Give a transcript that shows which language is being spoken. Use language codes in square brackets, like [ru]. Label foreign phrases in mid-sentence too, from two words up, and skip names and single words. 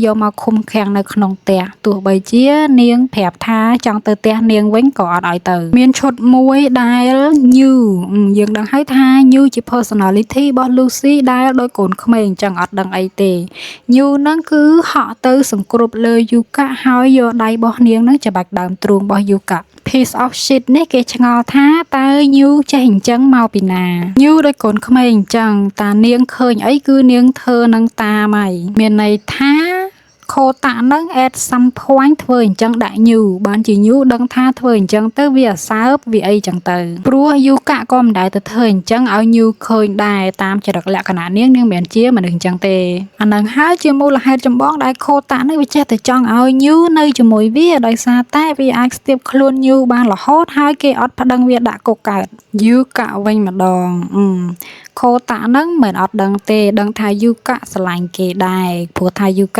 [km] យកមកឃុំឃាំងនៅក្នុងផ្ទះទោះបីជានាងប្រាប់ថាចង់ទៅផ្ទះនាងវិញក៏អត់ឲ្យទៅមានឈុតមួយ ដែល New យើងដឹងហើយថា New ជា personality របស់ Lucy ដែលដោយកូនក្មេងអញ្ចឹងអត់ដឹងអីទេ New ហ្នឹងគឺហក់ទៅសង្គ្រប់លើ Yuka ហើយយកដៃរបស់នាងហ្នឹងច្បាច់ដើមទ្រូងរបស់ Yuka [en] piece of shit [km] នេះគេឆ្ងល់ថាតើ New ចេះអញ្ចឹងមកពីណា New ដោយកូនក្មេងអញ្ចឹងតានាងឃើញអីគឺនាងធ្វើនឹងតាមហើយមានន័យថាខូតានឹង at [en] some point [km] ធ្វើអញ្ចឹងដាក់ New បានជា New ដឹងថាធ្វើអញ្ចឹងទៅវាអសើបវាអីចឹងទៅព្រោះ Yuka ក៏មិនដែលទៅធ្វើអញ្ចឹងឲ្យ New ឃើញដែរតាមចរិតលក្ខណៈនាងមិនមែនជាមនុស្សអញ្ចឹងទេអានឹងហើយជាមូលហេតុចម្បងដែលខូតានឹងវាចេះតែចង់ឲ្យ New នៅជាមួយវាដោយសារតែវាអាចស្ទាបខ្លួន New បានរហូតហើយគេអត់ប្តឹងវាដាក់គុកកើត Yuka វិញម្ដងខូតានឹងមិនអត់ដឹងទេដឹងថា Yuka ស្រឡាញ់គេដែរព្រោះថា Yuka